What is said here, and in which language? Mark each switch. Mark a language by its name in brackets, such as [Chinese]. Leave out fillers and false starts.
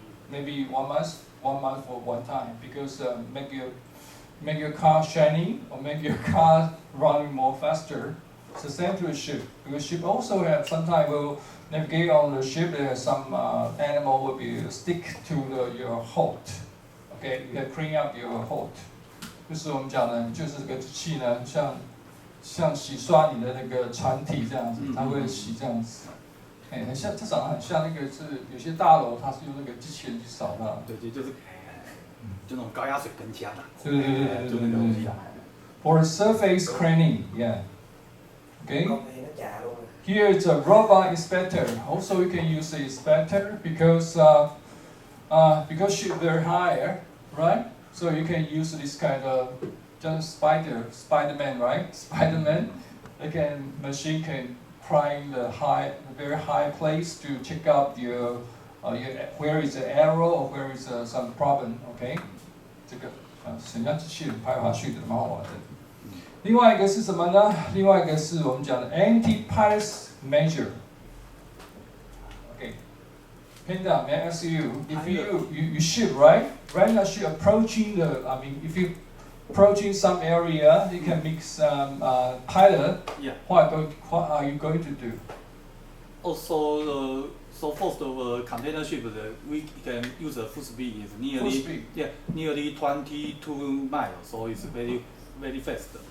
[English] Maybe 1 month for one time, because make your car shiny or make your car running more faster. It's the same to a ship, because ship also have sometimes will navigate on the ship. There some animal will be stick to your hold. Okay, you have clean up your hold. [Chinese] 就是我们讲的，就是这个机器呢，像洗刷你的那个船体这样子，它会洗这样子。很像，它长得很像那个是有些大楼，它是用那个机器人去扫的。对，就是就那种高压水喷枪的。对，就那个东西。 [English] For surface cleaning, yeah. Okay. Here is a robot inspector. Also, you can use the inspector because she's very high, right? So you can use this kind of just Spider-Man, right? Spider-Man. Machine can climb the very high place to check out your where is the error or where is some problem. Okay. [Chinese] 这个很像机器人拍来拍去的，蛮好玩的。另外一个是什么呢？另外一个是我们讲的 anti-pilot measure. Okay. [English] Panda, may I ask you, if you shoot, right? Right now, shoot approaching if you approaching some area, you can make some pilot. Yeah. What are you going to do? Also, so first of container ship, we can use the full speed is nearly 22 miles, so it's very very fast.